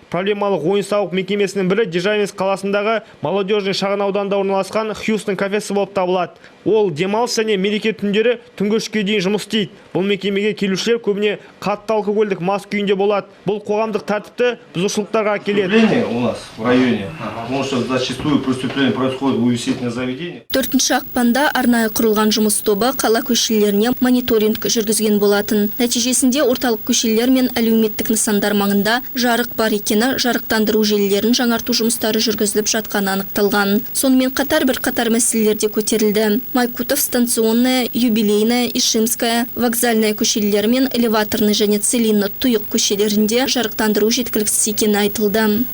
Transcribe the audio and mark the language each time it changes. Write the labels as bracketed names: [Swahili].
[Kazakh] Проблемалық ойын-сауық мекемесінің бірі Державинск қаласындағы молодежный шағын ауданда орналасқан Хьюстон кафесі болып табылады. Ол демалыс және мереке түндері түнгі 3-ке дейін жұмыс істейді. Бұл мекемеге келушілер көбіне қатты алкогольдік мас күйінде болады. Бұл қоғамдық тәртіпті бұзушылықтарға келеді. [Russian] У нас в районе, потому что зачастую преступление происходит в увеселительных заведениях. [Kazakh] 4 ақпанда арнайы құрылған жұмыс тобы қала көшелері көшелеріне мониторинг жүргізген болатын. Нәтижесінде орталық көшелер мен әлеуметтік нысандар маңында жарық бар екені, жарықтандыру желілерін жаңарту жұмыстары жүргізіліп жатқаны анықталған. Сонымен қатар бірқатар мәселелерде көтерілді. Майкутов, станционная, юбилейная, Ишимская, вокзальная көшелері мен элеваторный және Целинный, Тұйық көшелерінде жарықтандыру жеткіліксіз екені айтылды.